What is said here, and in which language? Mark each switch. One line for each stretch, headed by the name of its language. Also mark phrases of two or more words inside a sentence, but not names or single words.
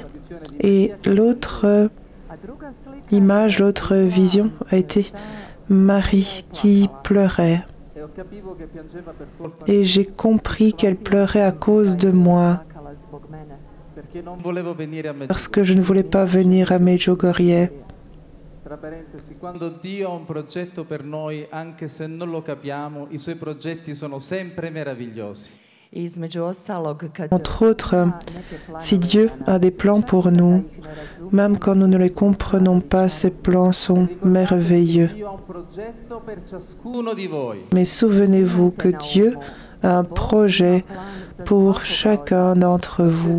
French: Et l'autre image, l'autre vision a été Marie qui pleurait. Et j'ai compris qu'elle pleurait à cause de moi, parce que je ne voulais pas venir à Medjugorje.
Italian: Quando Dio ha un progetto per noi, anche se non lo capiamo, i suoi progetti sono sempre meravigliosi.
French: Entre autres, si Dieu a des plans pour nous, même quand nous ne les comprenons pas, ces plans sont merveilleux. Mais souvenez-vous que Dieu a un projet pour chacun d'entre vous.